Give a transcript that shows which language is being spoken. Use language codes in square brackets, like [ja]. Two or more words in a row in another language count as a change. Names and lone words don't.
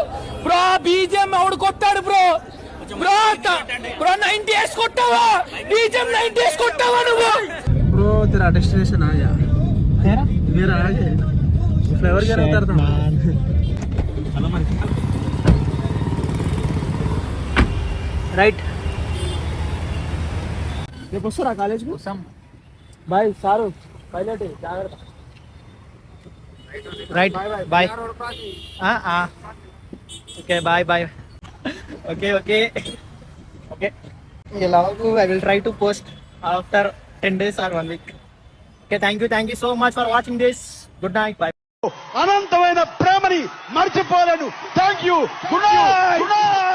[te] బ్రో బీజేఎం ఎవడు కొట్టాడు బ్రో? బ్రో బ్రో 90 వేసి కొట్టావా? బీజేఎం 90 వేసి కొట్టావా నువ్వు? [hi] బ్రో तेरा डेस्टिनेशन आ गया, मेरा आ गया. फ्लेवर क्या रहता था? [te] రైట్, రేపు వస్తారా కాలేజ్కి? వస్తాం బాయ్ సారు, పైలట్ జాగ్రత్త. [en] right bye. okay bye bye. okay okay okay. ఎలాగో I will try to post after 10 days or 1 week. okay, thank you so much for watching this. good night, bye. [te] అనంతమైన ప్రేమని మర్చిపోలేను. [en] thank you, good night.